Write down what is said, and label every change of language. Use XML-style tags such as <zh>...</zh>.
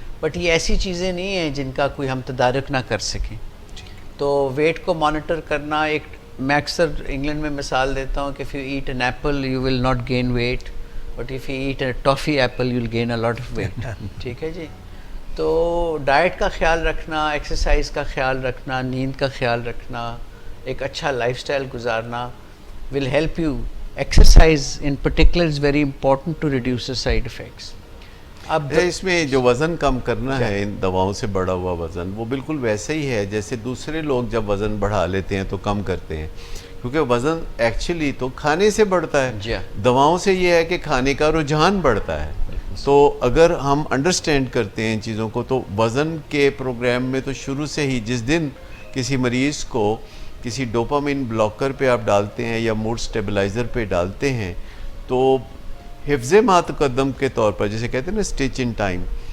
<ur>But یہ ایسی چیزیں نہیں ہیں جن کا کوئی ہم تدارک نہ کر سکیں. تو ویٹ کو مانیٹر کرنا ایک، میں اکثر انگلینڈ میں مثال دیتا ہوں کہ</ur> <en>if you eat an apple you will not gain weight, but if you eat a toffee apple you will gain a lot of weight.</en> <ur>ٹھیک ہے جی. تو ڈائٹ کا خیال رکھنا، ایکسرسائز کا خیال رکھنا، نیند کا خیال رکھنا، ایک اچھا لائف سٹائل گزارنا</ur> <en>will help you. Exercise in particular is very important to reduce the side effects.</en> <ur>اب اس میں جو وزن کم کرنا ہے ان دواؤں سے بڑھا ہوا وزن، وہ بالکل ویسے ہی ہے جیسے دوسرے لوگ جب وزن بڑھا لیتے ہیں تو کم کرتے ہیں، کیونکہ وزن ایکچولی تو کھانے سے بڑھتا ہے. دواؤں سے یہ ہے کہ کھانے کا رجحان بڑھتا ہے. تو اگر ہم انڈرسٹینڈ کرتے ہیں ان چیزوں کو تو وزن کے پروگرام میں تو شروع سے ہی جس دن کسی مریض کو کسی ڈوپامین بلاکر پہ آپ ڈالتے ہیں یا موڈ سٹیبلائزر پہ ڈالتے ہیں تو حفظ ما تقدم کے طور پر، جسے کہتے ہیں نا</ur> <en>stitch in time,</en>